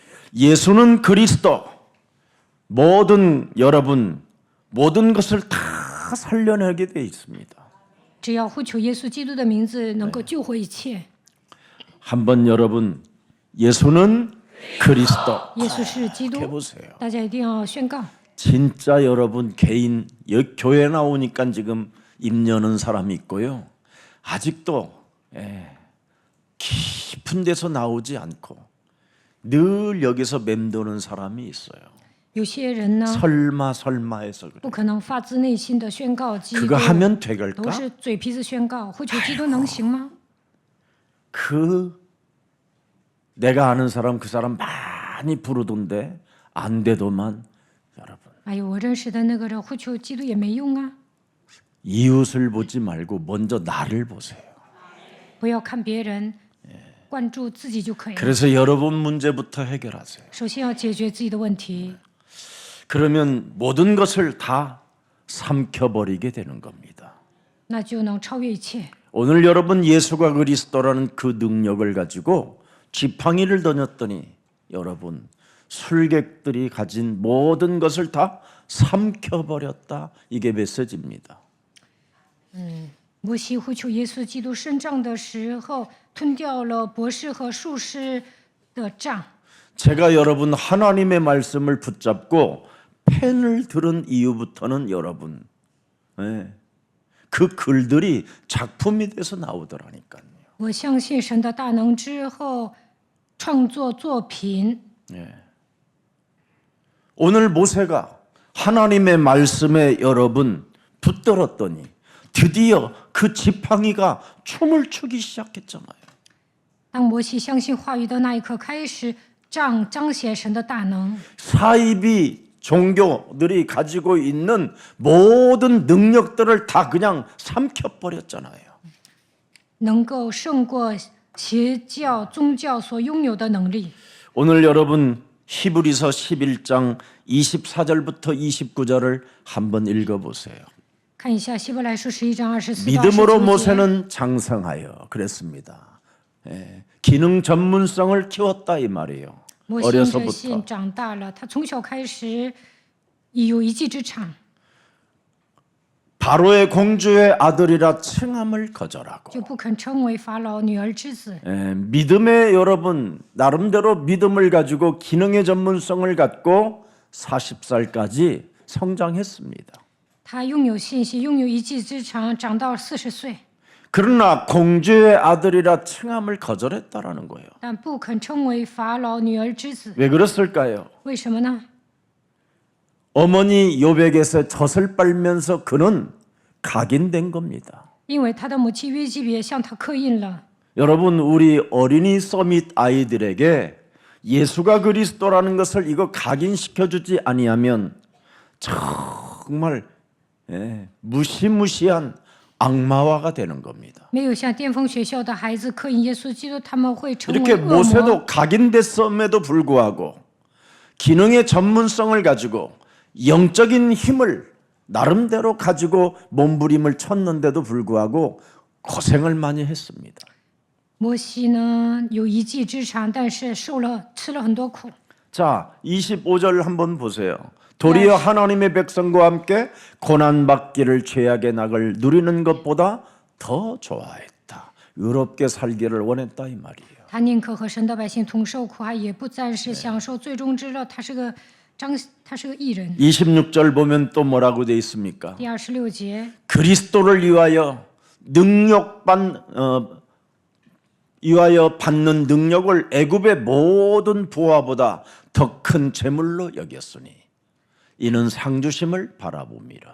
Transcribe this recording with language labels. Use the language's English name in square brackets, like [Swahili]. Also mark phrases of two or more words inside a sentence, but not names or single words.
[Korean] 예수는 그리스도 여러분 모든 것을 다 살려내게 돼 있습니다. [Chinese] 只要呼求耶稣基督的名字，能够救活一切。 [Korean] 한번 여러분 예수는 그리스도 [Chinese] 耶稣是基督， [Korean] 해보세요. [Chinese] 大家一定要宣告。 [Korean] 진짜 여러분 개인 교회 나오니까 지금 입 여는 사람이 있고요. 아직도 깊은 데서 나오지 않고 늘 여기서 맴도는 사람이 있어요. [Chinese] 有些人呢， [Korean] 설마 해서 그래. [Chinese] 不可能发自内心的宣告基督， [Korean] 그거 하면 [Chinese] 都 [Korean] 될까? [Chinese] 是嘴皮子宣告，呼求基督能行吗？ [Korean] 내가 아는 사람 그 사람 많이 부르던데 안 돼도만 여러분 [Chinese] 哎呦，我认识的那个人呼求基督也没用啊！ [Korean] 이웃을 보지 말고 먼저 나를 보세요. [Chinese] 不要看别人，关注自己就可以了。 [Korean] 그래서 여러분 문제부터 해결하세요. [Chinese] 首先要解决自己的问题， [Korean] 그러면 모든 것을 다 삼켜버리게 되는 겁니다. [Chinese] 那就能超越一切。 [Korean] 오늘 여러분 예수가 그리스도라는 그 능력을 가지고 지팡이를 던졌더니 여러분 술객들이 가진 모든 것을 다 삼켜버렸다. 이게 메시지입니다. [Chinese] 摩西呼求耶稣基督伸杖的时候，吞掉了博士和术士的杖。 [Korean] 제가 여러분 하나님의 말씀을 붙잡고 펜을 들은 이후부터는 여러분 그 글들이 작품이 돼서 나오더라니까요. [Chinese] 我相信神的大能之后，创作作品。 [Korean] 오늘 모세가 하나님의 말씀에 여러분 붙들었더니 드디어 그 지팡이가 춤을 추기 시작했잖아요. [Chinese] 当摩西相信话语的那一刻开始，杖彰显神的大能。 [Korean] 사이비 종교들이 가지고 있는 모든 능력들을 다 그냥 삼켜버렸잖아요. [Chinese] 能够胜过邪教宗教所拥有的能力。 [Korean] 오늘 여러분 히브리서 11장 24절부터 29절을 한번 읽어보세요. [Chinese] 看一下希伯来书11章24到 [Korean] 믿음으로 [Chinese] 29节。 [Korean] 모세는 장성하여 그랬습니다. 기능 전문성을 키웠다 이 말이에요. [Chinese] 摩西因着 [Korean] 어려서부터 [Chinese] 信长大了，他从小开始已有一技之长， [Korean] 바로의 공주의 아들이라 칭함을 거절하고 [Chinese] 就不肯称为法老女儿之子。 [Korean] 믿음의 여러분 나름대로 믿음을 가지고 기능의 전문성을 갖고 40살까지 성장했습니다. [Chinese] 他拥有信心，拥有一技之长，长到40岁， [Korean] 그러나 공주의 아들이라 칭함을 거절했다라는 거예요. [Chinese] 但不肯称为法老女儿之子。 [Korean] 왜 그랬을까요? [Chinese] 为什么呢？ [Korean] 어머니 요백에서 젖을 빨면서 그는 각인된 겁니다. [Chinese] 因为他的母亲约基别向他刻印了。 [Korean] 여러분 우리 어린이 서밋 아이들에게 예수가 그리스도라는 것을 이거 각인시켜주지 아니하면 정말 무시무시한 악마화가 되는 겁니다. [Chinese] 没有向巅峰学校的孩子刻印耶稣基督，他们会成为 [Korean] 이렇게 [Chinese] 恶魔。 [Korean] 모세도 각인됐음에도 불구하고 기능의 전문성을 가지고 영적인 힘을 나름대로 가지고 몸부림을 쳤는데도 불구하고 고생을 많이 했습니다. [Chinese] 摩西呢有一技之长，但是吃了很多苦。 [Korean] 자, 25절 한번 보세요. 도리어 하나님의 백성과 함께 고난받기를 죄악의 낙을 누리는 것보다 더 좋아했다. 의롭게 살기를 원했다 이 말이에요. [Chinese] 他宁可和神的百姓同受苦害，也不暂时享受最终之乐。他是个义人。 [Korean] 26절 보면 또 뭐라고 돼 있습니까? [Chinese] 第26节， [Korean] 그리스도를 위하여 받는 능력을 애굽의 모든 부하보다 더 큰 재물로 여겼으니 이는 상주심을 바라봅니다.